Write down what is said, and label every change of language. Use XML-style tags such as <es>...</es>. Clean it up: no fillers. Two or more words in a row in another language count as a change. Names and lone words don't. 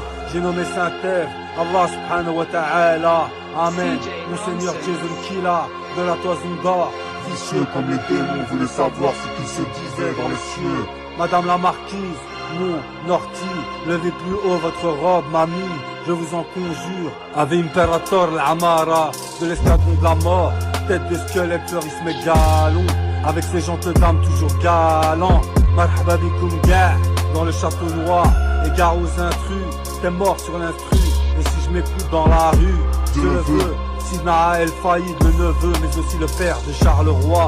<fr>J'ai nommé Saint-Ève,</fr> <ar>الله سبحانه وتعالى.</ar> <fr>Amen, Monseigneur Jason Killa, de la toison d'or. Vicieux comme les démons voulaient savoir ce qu'il se disait dans les cieux. Madame la marquise, mon ortie, levez plus haut votre robe, mamie, je vous en conjure.</fr> <la>Ave Imperator</la> <fr>l'Amara, de l'escadron de la mort, tête de squelette fleurisse mes galons, avec ces gentes dames toujours galants.</fr> <ar>مرحبا بكم</ar> <fr>gars, dans le château noir, égare aux intrus, t'es mort sur l'instru, et si je m'écoute dans la rue, je le veux. Sidna El Faïd, le neveu, mais aussi le père de Charleroi.</fr>